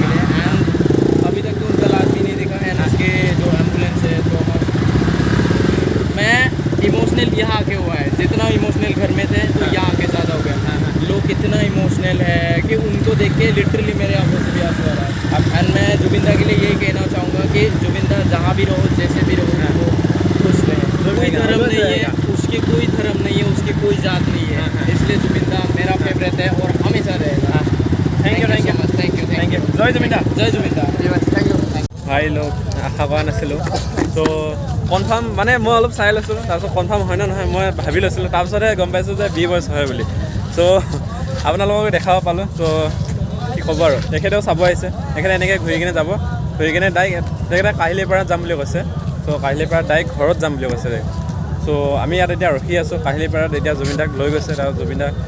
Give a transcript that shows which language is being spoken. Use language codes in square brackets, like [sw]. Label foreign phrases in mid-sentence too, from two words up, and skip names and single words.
[hi] लिए एंड अभी तक तो उनका लास्ट भी नहीं देखा एंड उसके जो एम्बुलेंस है तो मैं इमोशनल यहाँ आके हुआ है जितना इमोशनल घर में थे तो यहाँ आके ज़्यादा हो गया लोग इतना इमोशनल है कि उनको देख के लिटरली मेरे आंखों से भी आंसू आ रहा है एंड मैं जुबिन दा के लिए यही कहना चाहूँगा कि जुबिन दा जहाँ भी रहो जैसे भी रहो वो खुश रहे कोई धर्म नहीं है उसकी कोई धर्म नहीं है उसकी कोई जात नहीं है इसलिए जुबिन दा मेरा फेवरेट है और हमेशा रहेगा [en] thank you [hi] जय जुबिन दा जय जुबिन दा [en] thank you [hi] भाई लोग [as] আশা কৰা নাছিলোঁ তো কনফাৰ্ম মানে মই অলপ চাই লৈছিলোঁ তাৰপিছত কনফাৰ্ম হয় নে নহয় মই ভাবি লৈছিলোঁ তাৰপিছতহে গম পাইছোঁ যে বি বয়স হয় বুলি চ' আপোনালোকক দেখাব পালোঁ তো কি ক'ব আৰু তেখেতেও চাব আহিছে তেখেতে এনেকৈ ঘূৰি কিনে যাব ঘূৰি কিনে ডাইৰেক্ট তেখেতে কাহিলীপাৰাত যাম বুলি কৈছে চ' কাহিলীপাৰাত ডাইৰেক্ট ঘৰত যাম বুলি কৈছে চ' আমি ইয়াত এতিয়া ৰখি আছোঁ কাহিলীপাৰাত এতিয়া জুবিন দাক লৈ গৈছে তাৰ জুবিন দা